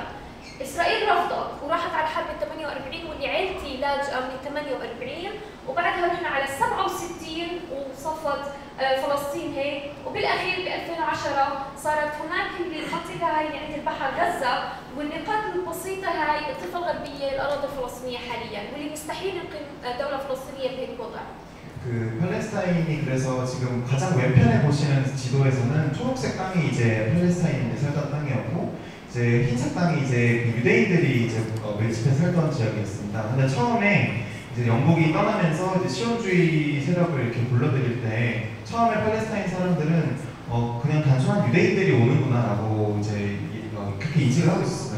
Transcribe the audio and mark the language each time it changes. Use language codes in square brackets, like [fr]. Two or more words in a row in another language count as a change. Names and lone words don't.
[ar] اسرائيل رفضت وراحت على حرب ال 48 واللي عيلتي لاجئه من ال 48، وبعدها رحنا على ال 67 وصفت فلسطين هيك، وبالاخير ب 2010 صارت هناك المنطقه هاي عند البحر غزه، والنقاط البسيطه هاي الضفه الغربيه الاراضي الفلسطينيه حاليا، واللي مستحيل نقيم دوله فلسطينيه بهيك وضع. [ko] 그 팔레스타인이 그래서 지금 가장 왼편에 보시는 지도에서는 초록색 땅이 이제 팔레스타인이 살던 땅이었고, 이제 흰색 땅이 이제 그 유대인들이 이제 밀집해 살던 지역이었습니다. 근데 처음에 이제 영국이 떠나면서 이제 시온주의 세력을 이렇게 불러들일 때 처음에 팔레스타인 사람들은 그냥 단순한 유대인들이 오는구나라고 이제 그렇게 인식을 하고 있었습니다.